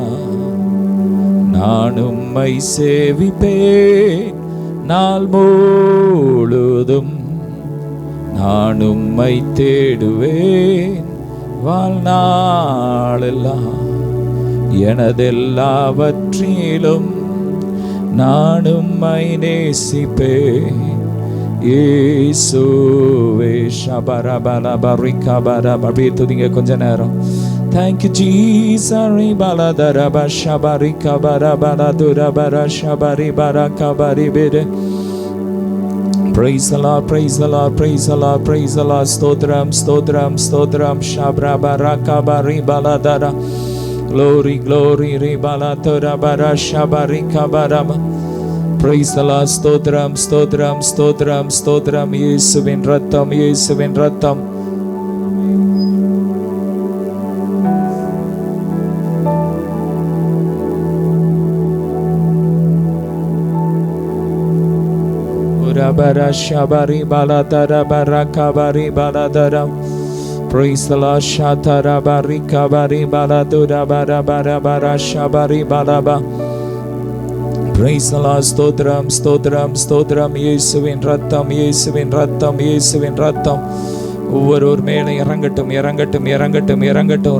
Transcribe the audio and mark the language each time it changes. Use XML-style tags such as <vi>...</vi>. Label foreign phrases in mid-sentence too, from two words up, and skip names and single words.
<ta>நான் உம்மை சேவிப்பேன் நாள் முழுதும், நான் உம்மை தேடுவேன் வாழ்நாளெல்லாம். எனதெல்லாவற்றிலும் நான் உம்மை நேசிப்பேன் இயேசுவே. அப்படியே துதிங்க கொஞ்ச நேரம்.</ta> <en>Thank you Jesus. Praise the Lord, praise the Lord, praise the Lord, praise the Lord.</en> <ta>ஸ்தோத்திரம், ஸ்தோத்திரம், ஸ்தோத்திரம். Shabrabarakabari baladara.</ta> <en>Glory, glory, ribaladara bara shabarikabarama. Praise the Lord.</en> <ta>ஸ்தோத்திரம், ஸ்தோத்திரம், ஸ்தோத்திரம், ஸ்தோத்திரம். இயேசுவின் ரத்தம், இயேசுவின் ரத்தம். Shabari baladara barakabari baladara.</ta> <en>Praise the Lord. Shatara barikabari baladura barabara bara shabari balaba. Praise the Lord.</en> <ta>ஸ்தோத்திரம், ஸ்தோத்திரம், ஸ்தோத்திரம். இயேசுவின் ரத்தம், இயேசுவின் ரத்தம், இயேசுவின் ரத்தம். ஒவ்வொரு மேலே இறங்கட்டும், இறங்கட்டும், இறங்கட்டும், இறங்கட்டும்.</ta>